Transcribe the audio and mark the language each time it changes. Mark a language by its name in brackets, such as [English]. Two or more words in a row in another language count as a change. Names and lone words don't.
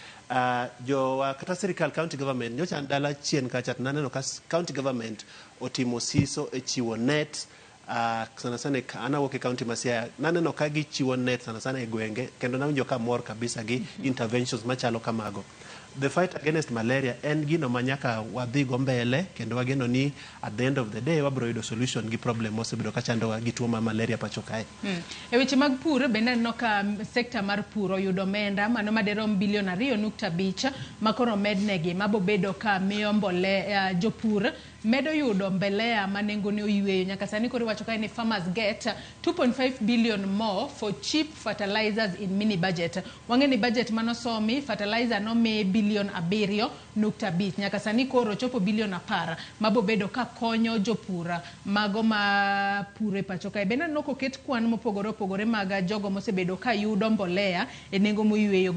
[Luo (Kenya and Tanzania)] Kata sirikal [English] county government [Luo (Kenya and Tanzania)] nyocha dala chien kacha naneno ka [English] county government [Luo (Kenya and Tanzania)] otimo siso e chiwo net sana anawuok e county ma Siaya naneno ka gichiwo net sana e gwenge kendo nawinjo ka mor kabisa gi interventions machalo kamago. [English] The fight against malaria [Luo (Kenya and Tanzania)] en gino manyaka wadhi go mbele kendo wageno ni [English] at the end of the day [Luo (Kenya and Tanzania)] wabro yudo solution gi problem mosebedo ka chandowa gi tuo mar malaria pacho kae. E weche mag pur bende no ka sekta mar pur oyudo omenda mano maderom bilion 2.5 makoro mednegi mabo bedo ka miyo mbolea jopur medo yudo mbolea manengone oyweyo. Nyaka sani koro wacho kae ni [English] farmers get 2.5 billion more for cheap fertilizers in mini budget. Wang'eni budget manosomi fertilizer no me bilion 7.5 nyaka sani koro chopo bilion 10 mabo bedo ka konyo jopura mago ma pure pacho kae. Bende no koket kwan mopogore opogore mag jogo mosebedo ka yudo mbolea e nengo moyweyo.